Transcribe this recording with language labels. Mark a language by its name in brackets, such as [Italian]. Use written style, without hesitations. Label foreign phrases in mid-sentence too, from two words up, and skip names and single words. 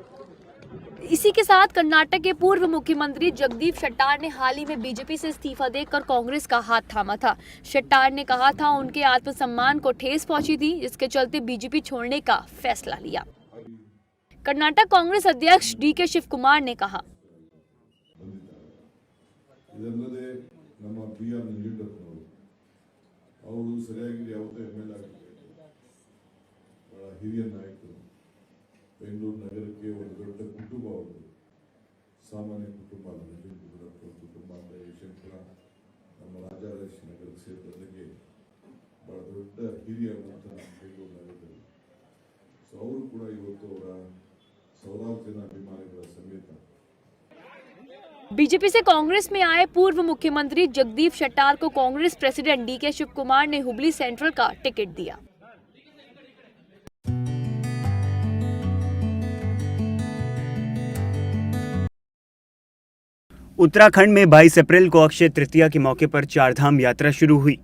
[Hindi] इसी के साथ कर्नाटक के पूर्व मुख्यमंत्री जगदीप शेट्टार ने हाल ही में बीजेपी से इस्तीफा देकर कांग्रेस का हाथ थामा था। शेट्टार ने कहा था उनके आत्मसम्मान को ठेस पहुंची थी, जिसके चलते बीजेपी छोड़ने का फैसला लिया। कर्नाटक कांग्रेस अध्यक्ष डीके शिव कुमार ने कहा, [Kannada] ಬೆಂಗಳೂರು ನಗರಕ್ಕೆ ಒಂದು ದೊಡ್ಡ ಕುಟುಂಬ, ಒಂದು ಸಾಮಾನ್ಯ ಕುಟುಂಬ ಅಲ್ಲ, ನವೀನ್ ಗುರುರಪ್ಪ ಕುಟುಂಬ ಅಂತ ಯಶವಂತಪುರ ನಮ್ಮ ರಾಜಾರಾಜ ನಗರಕ್ಕೆ ಸೇರಿದಂಗೆ ಬಹಳ ದೊಡ್ಡ ಹಿರಿಯ ಅಂತ ಬೆಂಗಳೂರು ನಗರದಲ್ಲಿ. ಸೊ ಅವರು ಕೂಡ ಇವತ್ತು ಅವರ ಸಾವಿರಾರು ಜನ ಅಭಿಮಾನಿಗಳ ಸಮೇತ [Hindi] बीजेपी से कांग्रेस में आए पूर्व मुख्यमंत्री जगदीप शेट्टार को कांग्रेस प्रेसिडेंट डीके शिव कुमार ने हुबली सेंट्रल का टिकट दिया। उत्तराखंड में 22 अप्रैल को अक्षय तृतीया के मौके पर चारधाम यात्रा शुरू हुई।